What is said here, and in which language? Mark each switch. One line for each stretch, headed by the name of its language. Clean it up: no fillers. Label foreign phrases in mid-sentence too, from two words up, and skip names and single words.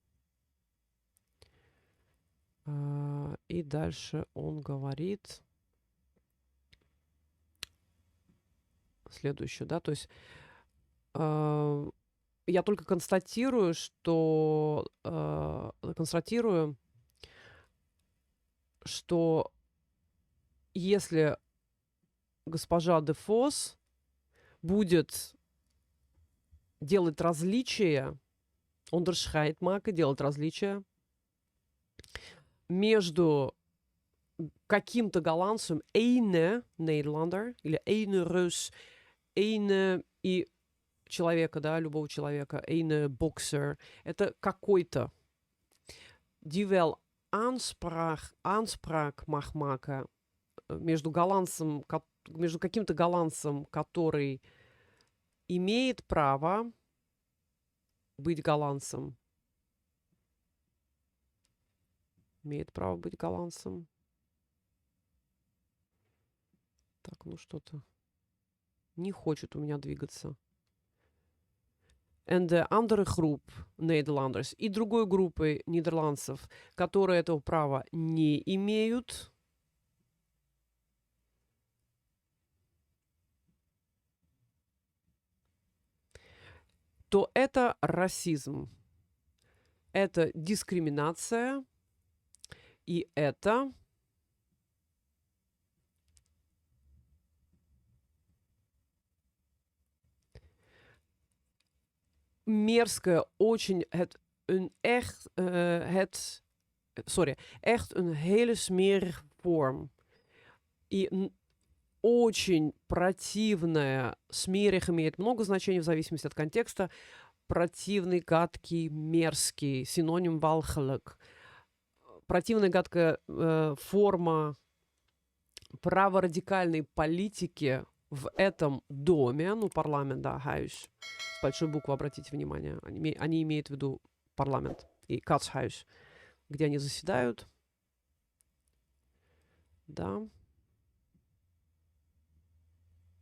Russian: И дальше он говорит следующее, да, то есть я только констатирую, что если госпожа Де Вос будет делать различия,
Dutch: onderscheid maken,
Russian: делать различия между каким-то голландцем,
Dutch: ene Nederlander, или ene Rus, ene
Russian: и человека, да, любого человека,
Dutch: ene boxer,
Russian: это какой-то,
Dutch: die wel aanspraak mag maken
Russian: между голландцем, между каким-то голландцем, который имеет право быть голландцем, имеет право быть голландцем. Так, ну что-то не хочет у меня двигаться.
Dutch: En de andere groep Nederlanders
Russian: и другой группы нидерландцев, которые этого права не имеют, то это расизм, это дискриминация, и это мерзкое, очень,
Dutch: echt een hele smerige vorm.
Russian: И очень противная, смерих имеет много значений в зависимости от контекста. Противный, гадкий, мерзкий, синоним walgelijk. Противная, гадкая форма праворадикальной политики в этом доме, ну, парламент, да, huis, с большой буквы, обратите внимание, они имеют в виду парламент и katshuis, где они заседают, да.